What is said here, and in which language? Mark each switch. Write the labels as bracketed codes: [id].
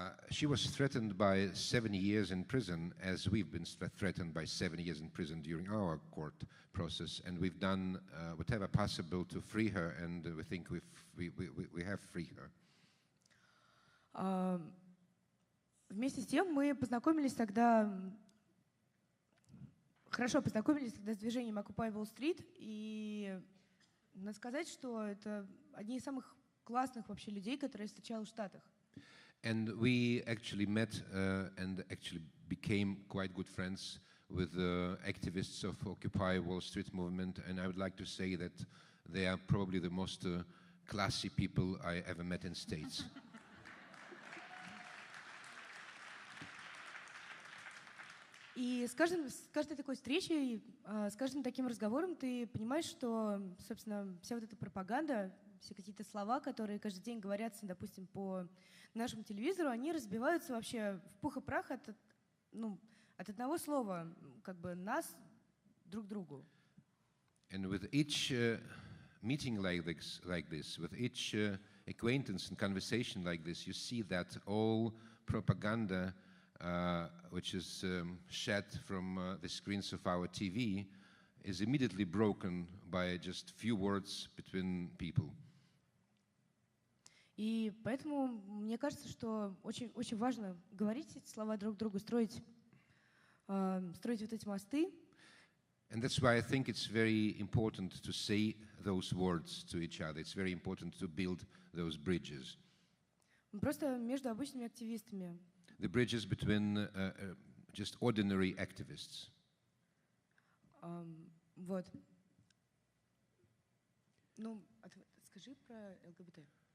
[en] She was threatened by 7 years in prison, as we've been threatened by 7 years in prison during our court process, and we've done whatever possible to free her, and we think we have freed her. [ru] Вместе с тем мы познакомились тогда, хорошо познакомились тогда с движением Occupy Wall Street, и надо сказать, что это одни из самых классных вообще людей, которые я встречала в Штатах. [en] And we actually met and actually became quite good friends with the activists of Occupy Wall Street movement, and I would like to say that they are probably the most classy people I ever met in States. [ru] И с каждой такой встречей, с каждым таким разговором ты понимаешь, что, собственно, вся вот эта пропаганда, все какие-то слова, которые каждый день говорятся, допустим, по нашему телевизору, они разбиваются вообще в пух и прах от одного слова, как бы нас друг другу. [en] And with each meeting like this, with each acquaintance and conversation like this, you see that all propaganda which is shed from the screens of our TV is immediately broken by just few words between people. [ru] И поэтому мне кажется, что очень, очень важно говорить эти слова друг другу, строить вот эти мосты. [en] And that's why I think it's very important to say those words to each other. It's very important to build those bridges. [ru] Просто между обычными активистами. [en] The bridges between just ordinary activists. [ru] Вот. Ну, скажи про ЛГБТ.